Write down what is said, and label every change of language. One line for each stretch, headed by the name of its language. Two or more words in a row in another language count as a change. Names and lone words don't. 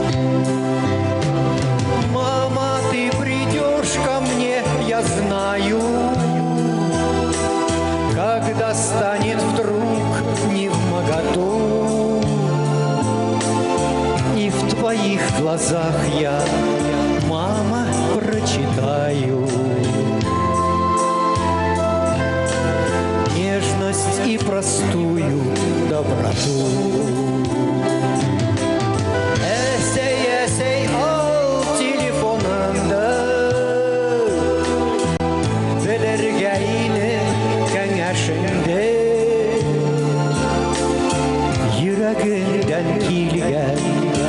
Russian: Мама, ты придешь ко мне, я знаю, когда станет вдруг невмоготу, и в твоих глазах я, мама, прочитаю нежность и простую доброту.
Bashkir: Әсәй, әсәй, ал телефоныңды, белергә ине кәңәшеңде. Йөрәгеңдән килгән